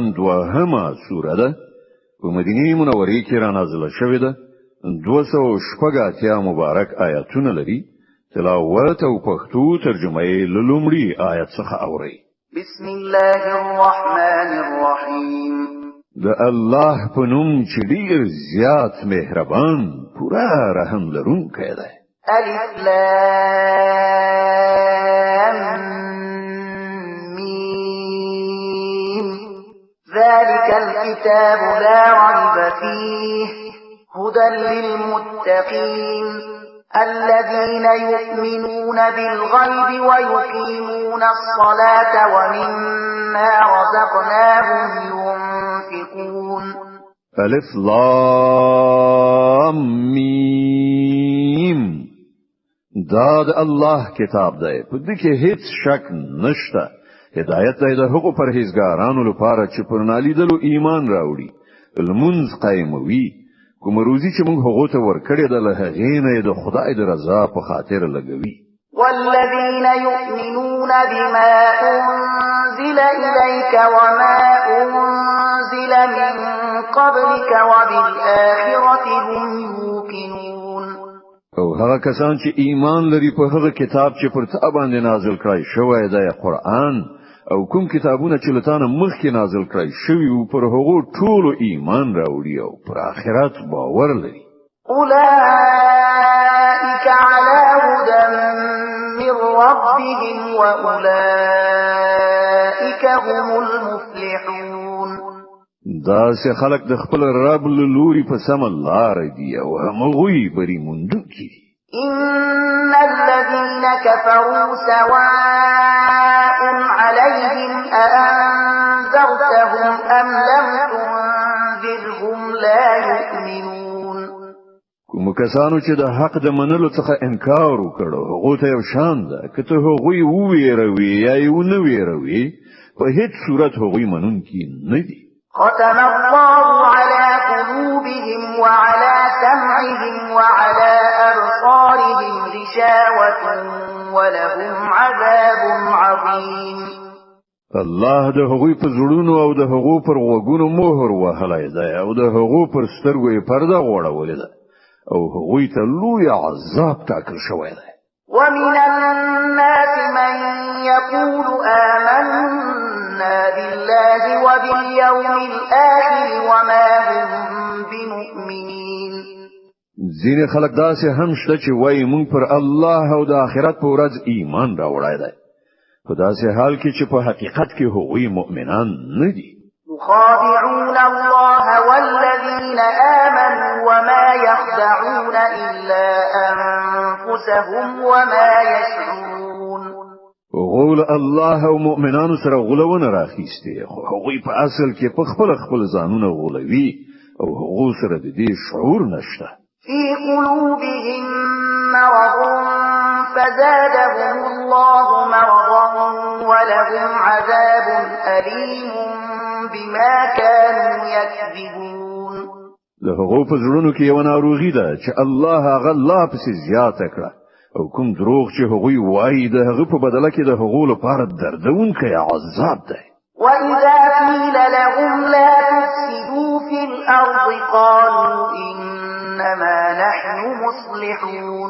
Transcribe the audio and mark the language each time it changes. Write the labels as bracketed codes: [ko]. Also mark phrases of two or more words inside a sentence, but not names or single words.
[ps] دوهمه سوره ده په مدینه منوره کې را نازله شوې ده 280 مبارک آیاتونه لري تلاوت او پښتو ترجمه یې لومړی آیت څخه اوري [ar] بسم الله الرحمن الرحیم [ps] د الله په نوم چې ډیر زیات مهربان پورا رحم لرونکی دی [ar] الف لام ذلك الكتاب لا ريب فيه هدى للمتقين الذين يؤمنون بالغيب ويقيمون الصلاة ومما رزقناهم ينفقون الف لام میم [ps] دا د الله کتاب دی په دې کې هیڅ شک نشته هدایت دی د حقوق پرهیزګارانو لپاره چې پر نالیدلو ایمان راوړي المنز قائموي کوم روزي چې موږ هغه ته ورکړې ده له هغې نه د خدای د رضا په خاطر لګوي [ar] والذين يؤمنون بما أنزل إليك وما أنزل من قبلك وبالآخرة هم يوقنون [ps] او هغه کسان چې ایمان لري په هغه کتاب چې پر تا باندې نازل کړی شوی دی قرآن او کوم کتابونه چې لتان مخکې نازل کړی شوی او پر هغه ټولو ایمان راوړي او پر آخرت باور لري [ar] اولئک علی هدى من ربهم واولئک هم المفلحون [ps] دا سه خلق د خپل رب له لوري په سم لار دی او هغوی بری موندونکي دي [ar] ان الذين كفروا سواء عليهم أأنذرتهم أم لم تنذرهم لا يؤمنون [ps] کوم کسانو چې د حق د منلو څخه انکار وکړو هغه ته یو شان ده کته هغوی وویروي یا یو نه ویروي په هیڅ صورت هغوی منونکي نه دي [ar] ختم الله على قلوبهم وعلى سمعهم وعلى أبصارهم غشاوة ولهم عذاب عظيم [ps] الله د هغوی په زړونو او د هغو پر غوږونو مهر وهلی دی او د هغو پر سترګو یې پرده غوړولې ده او هغوی ته لوی عذاب ټاکل شوی دی [ar] ومن الناس من يقول آمنا بالله وباليوم الآخر وما هم بمؤمنين [ps] ځینې خلک داسې هم شته چې وایي موږ پر الله او د آخرت په ورځ ایمان راوړی دی په داسې حال کې چې په حقیقت کې هغوی مؤمنان نه دي [ar] يخادعون الله والذين آمنوا وما يخدعون إلا أنفسهم وما يشعرون [ps] غول الله او مؤمنانو سره غولونه راخیسته خو هغوی په اصل کې په خپل ځانونه غولوي او هغوی سره د دې شعور نشته [ar] في قلوبهم مرض فزادهم الله مرضا ولهم عذاب أليم بما كانوا يكذبون [ps] له هغو په زړونو کې یو ناروغي ده چې الله هغه لا پسې زیاته کړه او کوم دروغ چې هغوی وایي د هغه په بدله کې د هغو لپاره دردونکی عذاب ده [ar] وإذا قيل لهم لا تفسدوا في الأرض قالوا إنما نحن مصلحون